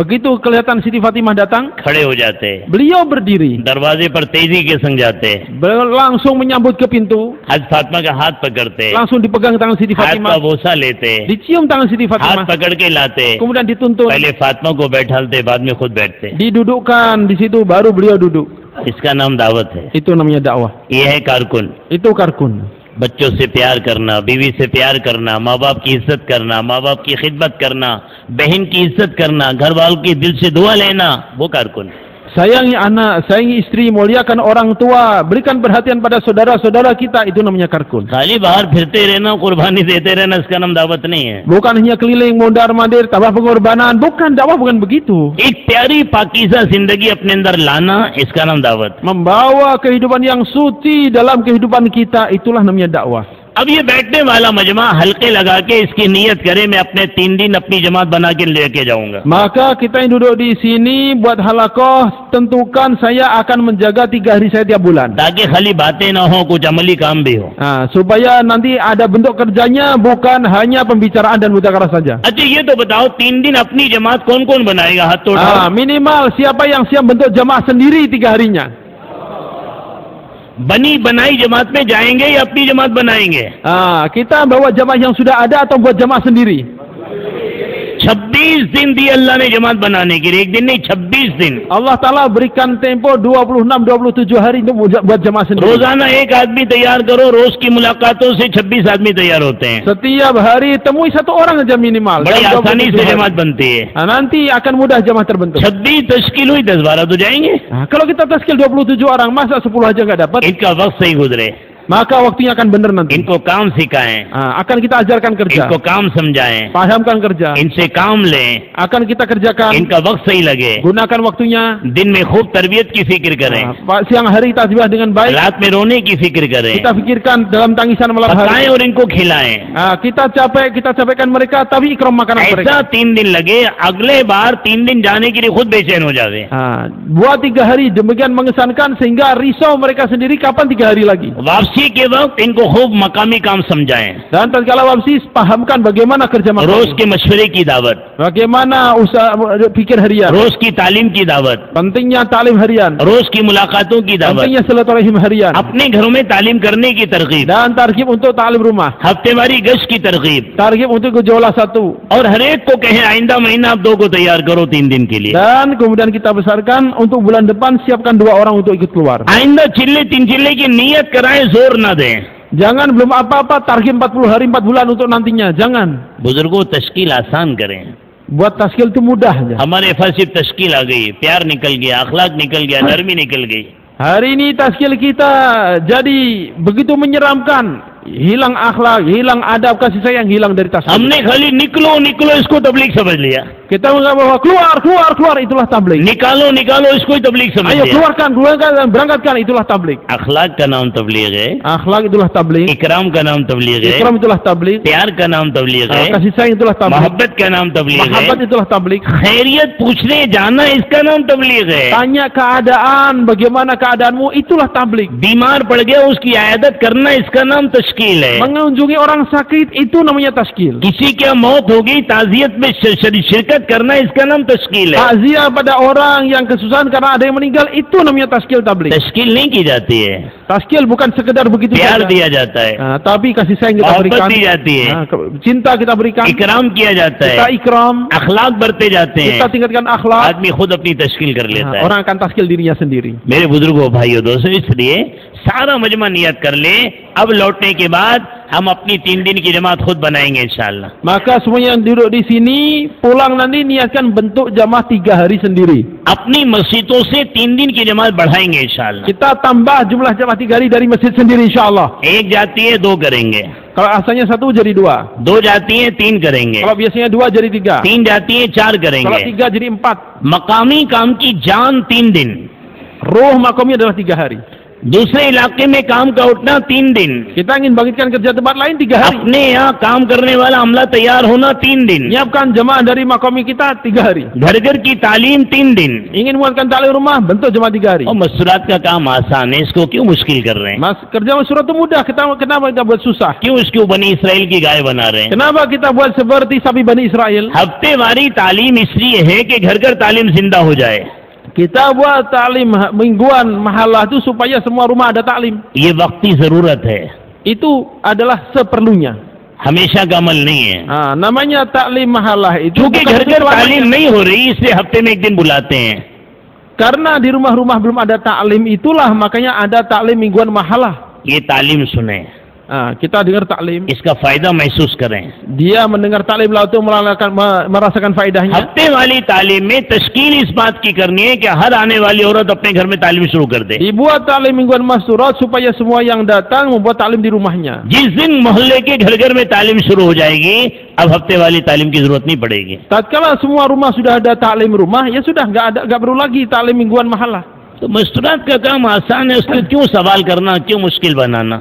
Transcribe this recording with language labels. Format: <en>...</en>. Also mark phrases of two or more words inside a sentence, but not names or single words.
<id>Begitu kelihatan Siti Fatimah datang,</id> <hi>खड़े हो जाते हैं,</hi> <id>beliau berdiri,</id> <hi>दरवाजे पर तेजी के संग जाते हैं,</hi> <id>langsung menyambut ke pintu,</id> <hi>हज फातिमा का हाथ पकड़ते हैं,</hi> <id>langsung dipegang tangan Siti</id> <hi>हाथ का</hi> <id>Fatimah,</id> <hi>बोसा लेते हैं,</hi> <id>dicium tangan Siti</id> <hi>हाथ</hi> <id>Fatimah,</id> <hi>पकड़ के लाते हैं,</hi> <id>kemudian dituntun,</id> <hi>पहले फातिमा को बैठालते बाद में खुद बैठते।</hi> <id>didudukkan di situ, baru beliau duduk.</id> <hi>इसका नाम दावत है,</hi> <id>Itu namanya dakwah.</id> <hi>ये है कारकुन।</hi> <id>Itu karkun.</id> <hi>बच्चों से प्यार करना, बीवी से प्यार करना, माँ बाप की इज्जत करना, माँ बाप की खिदमत करना, बहन की इज्जत करना, घर वालों की दिल से दुआ लेना, वो कारकुन।</hi> <id>Sayangi anak, sayangi istri, muliakan orang tua, berikan perhatian pada saudara-saudara kita, itu namanya karkun.</id> <hi>खाली बाहर फिरते रहना, कुर्बानी देते रहना, इसका नाम दावत नहीं है।</hi> <id>Bukan hanya keliling mondar-mandir, tambah pengorbanan, bukan, dakwah bukan begitu.</id> <hi>एक प्यारी पाकीज़ा जिंदगी अपने अंदर लाना, इसका नाम दावत।</hi> <id>Membawa kehidupan yang suci dalam kehidupan kita, itulah namanya dakwah.</id> <hi>अब ये बैठने वाला मजमा हल्के लगा के इसकी नीयत करे, मैं अपने 3 दिन अपनी जमात बना के लेके जाऊंगा।</hi> <id>Maka kita yang duduk di sini buat halakoh, tentukan saya akan menjaga 3 hari saya tiap bulan.</id> <hi>ताकि खाली बातें ना हो, कुछ अमली काम भी हो।</hi> <id>Supaya nanti ada bentuk kerjanya, bukan hanya pembicaraan dan mudzakarah saja.</id> <hi>अच्छा ये तो बताओ 3 दिन अपनी जमात कौन कौन बनाएगा, हाथ तो उठाओ।</hi> <id>Minimal siapa yang siap bentuk jamaah sendiri 3 harinya.</id> <hi>बनी बनाई जमात में जाएंगे या अपनी जमात बनाएंगे?</hi> <id>Kita bawa jamaah yang sudah ada atau buat jamaah sendiri?</id> <hi>26 दिन दिए अल्लाह ने जमात बनाने के लिए, एक दिन नहीं 26 दिन।</hi> <ar>الله تعالى</ar> <id>berikan tempo 26-27 hari untuk buat jamaah sendiri.</id> <hi>रोजाना एक आदमी तैयार करो, रोज की मुलाकातों से 26 आदमी तैयार होते हैं।</hi> <id>Setiap hari temui 1 orang aja minimal.</id> <hi>बड़ी</hi> <id>Dalam</id> <hi>आसानी 27 से</hi> <id>hari.</id> <hi>जमात बनती है।</hi> <id>Nanti akan mudah jamaah terbentuk.</id> <hi>26 तश्कील हुई, 10-12 तो जाएंगे।</hi> <id>Kalau kita taskil 27 orang, masa 10 aja nggak dapat?</id> <hi>इनका वक्त सही गुजरे,</hi> <id>Maka waktunya akan benar nanti.</id> <hi>इनको काम सिखाएं,</hi> <id>Akan kita ajarkan kerja,</id> <hi>इनको काम समझाएं,</hi> <id>pahamkan kerja,</id> <hi>इनसे काम लें,</hi> <id>akan kita kerjakan.</id> <hi>इनका वक्त सही लगे,</hi> <id>Gunakan waktunya.</id> <hi>दिन में खूब तरबियत की फिक्र करें,</hi> <id>Siang hari tasbih dengan baik.</id> <hi>रात में रोने की फिक्र करें,</hi> <id>Kita pikirkan dalam tangisan malam</id> <hi>पकाएं</hi> <id>hari.</id> <hi>और इनको खिलाएं।</hi> <id>Kita capekkan mereka, tapi ikram makanan</id> <hi>ऐसा</hi> <id>mereka.</id> <hi>3 दिन लगे, अगले बार 3 दिन जाने के लिए खुद बेचैन हो जावे।</hi> <id>Buat 3 hari demikian mengesankan sehingga risau mereka sendiri kapan 3 hari lagi.</id> <hi>वापसी वापसी के वक्त इनको खूब मकामी काम समझाएं,</hi> <id>Dan tatkala wasis, pahamkan bagaimana kerja</id> <hi>रोज</hi> <id>makam,</id> <hi>के मशवरे की दावत,</hi> <id>bagaimana usaha pikir harian,</id> <hi>रोज की तालीम की दावत,</hi> <id>pentingnya talim harian,</id> <hi>रोज की मुलाकातों की दावत,</hi> <id>pentingnya silaturahim harian,</id> <hi>अपने घरों में तालीम करने की तरकीब,</hi> <id>dan targhib untuk talim rumah,</id> <hi>हफ्तेवारी गश्त की तरकीब,</hi> <id>targhib untuk gejolak satu,</id> <hi>और हर एक को कहें आइंदा महीना आप 2 को तैयार करो 3 दिन के लिए,</hi> <id>dan kemudian kita besarkan untuk bulan depan siapkan 2 orang untuk ikut keluar.</id> <hi>आइंदा चिल्ले 3 चिल्ले की नीयत कराएं, जोर ना दें।</hi> <id>Jangan belum apa-apa targhib 40 hari 4 bulan untuk nantinya, jangan.</id> <hi>बुजुर्गों तश्कील आसान करें।</hi> <id>Buat taskil itu mudah aja.</id> <hi>हमारे पास सिर्फ तश्कील आ गई, प्यार निकल गया, अखलाक निकल गया, नरमी निकल गई।</hi> <id>Hari ini taskil kita jadi begitu menyeramkan, hilang akhlak, hilang adab, kasih sayang hilang dari taskil.</id> <hi>हमने खाली निकलो निकलो इसको तबलीग समझ लिया,</hi> <id>Kita menganggap bahwa keluar, keluar, keluar itulah tabligh.</id> <hi>निकालो निकालो इसको ही तबलीग समझ</hi> <id>Ayo</id> <hi>लिया।</hi> <id>keluarkan, keluarkan dan berangkatkan itulah tabligh.</id> <hi>अखलाक का नाम तबलीग है,</hi> <id>Akhlak itulah tabligh,</id> <hi>इकराम का नाम तबलीग है,</hi> <id>ikram itulah tabligh,</id> <hi>प्यार का नाम तबलीग है,</hi> <id>kasih sayang itulah tabligh,</id> <hi>मोहब्बत का नाम तबलीग है,</hi> <id>mahabbat itulah tabligh.</id> <hi>खैरियत पूछने जाना इसका नाम तबलीग है।</hi> <id>Tanya keadaan, bagaimana keadaanmu, itulah tabligh.</id> <hi>बीमार पड़ गया उसकी आयादत करना इसका नाम तश्कील है।</hi> <id>Mengunjungi orang sakit itu namanya taskil.</id> <hi>किसी की मौत हो गई ताजियत में शिरकत करना इसका नाम तश्कील है।</hi> <id>Takziah pada orang yang kesusahan karena ada yang meninggal itu namanya taskil tabligh.</id> <hi>तश्कील नहीं की जाती है,</hi> <id>Taskil bukan sekedar begitu</id> <hi>प्यार</hi> <id>saja.</id> <hi>दिया जाता है,</hi> <id>Tapi kasih sayang kita</id> <hi>मोहब्बत</hi> <id>berikan,</id> <hi>दी जाती है,</hi> <id>cinta kita berikan,</id> <hi>इकराम किया जाता</hi> <id>kita</id> <hi>है,</hi> <id>ikram,</id> <hi>अखलाक बरते जाते</hi> <id>kita</id> <hi>हैं,</hi> <id>tingkatkan akhlak.</id> <hi>आदमी खुद अपनी तश्कील कर लेता है।</hi> <id>Orang akan taskil dirinya sendiri.</id> <hi>मेरे बुजुर्गों भाइयों दोस्तों, इसलिए सारा मजमा नियत कर ले, अब लौटने के बाद हम अपनी 3 दिन की जमात खुद बनाएंगे</hi> <ar>إن شاء الله.</ar> <id>Maka semuanya yang duduk di sini pulang nanti niatkan bentuk jamaah 3 hari sendiri.</id> <hi>अपनी मस्जिदों से 3 दिन की जमात बढ़ाएंगे</hi> <ar>إن شاء الله.</ar> <id>Kita tambah jumlah jamaah 3 hari dari masjid sendiri</id> <ar>إن شاء الله.</ar> <hi>एक जाती है 2 करेंगे,</hi> <id>Kalau asalnya 1 jadi 2.</id> <hi>2 जाती है 3 करेंगे,</hi> <id>Kalau biasanya 2 jadi 3.</id> <hi>3 जाती है 4</hi> <id>Kalau</id> <hi>करेंगे।</hi> <id>3 jadi 4.</id> <hi>मकामी काम की जान 3 दिन,</hi> <id>Ruh makomnya adalah 3 hari.</id> <hi>दूसरे इलाके में काम का उठना 3 दिन,</hi> <id>Kita ingin bangkitkan kerja tempat lain 3 hari.</id> <hi>अपने यहाँ काम करने वाला अमला तैयार होना 3 दिन,</hi> <id>Nyiapkan jemaah dari makomi kita 3 hari.</id> <hi>घर घर की तालीम 3 दिन।</hi> <id>Ingin muatkan taklim rumah, bentuk jemaah 3 hari.</id> <hi>और मसूरात का काम आसान है, इसको क्यों मुश्किल कर रहे हैं?</hi> <id>Mas, kerja masyarakat itu mudah, kenapa kita buat susah?</id> <hi>क्यों इसको बनी इसराइल की गाय बना रहे हैं?</hi> <id>Kenapa kita buat seperti sapi Bani Israel?</id> <hi>हफ्तेवारी तालीम इसलिए है कि घर घर तालीम जिंदा हो जाए।</hi> <id>Kita buat taklim mingguan mahalah itu supaya semua rumah ada taklim.</id> <hi>ये वक्ती जरूरत है,</hi> <id>Itu adalah seperlunya.</id> <hi>हमेशा का अमल नहीं है।</hi> <id>Namanya taklim mahalah itu</id> <hi>क्योंकि</hi> <id>bukan</id> <hi>घर घर</hi> <id>selamanya.</id> <hi>तालीम नहीं हो रही, इसलिए हफ्ते में 1 दिन बुलाते हैं।</hi> <id>Karena di rumah-rumah belum ada taklim, itulah makanya ada taklim mingguan mahalah.</id> <hi>ये तालीम सुने,</hi> <id>Kita dengar taklim,</id> <hi>इसका फायदा महसूस करें।</hi> <id>dia mendengar taklim lalu itu merasakan faedahnya.</id> <hi>हफ्ते वाली तालीम में तश्कील इस बात की करनी है कि हर आने वाली औरत अपने घर में तालीम शुरू कर दे।</hi> <id>Dibuat taklim mingguan masturat supaya semua yang datang membuat taklim di rumahnya.</id> <hi>जिस दिन मोहल्ले के घर घर में तालीम शुरू हो जाएगी, अब हफ्ते वाली तालीम की जरूरत नहीं पड़ेगी।</hi> <id>Tatkala semua rumah sudah ada taklim rumah, ya sudah nggak perlu lagi taklim mingguan mahalah.</id> <hi>तो मस्तूरात का काम आसान है, उसको क्यों सवाल करना, क्यों मुश्किल बनाना?</hi>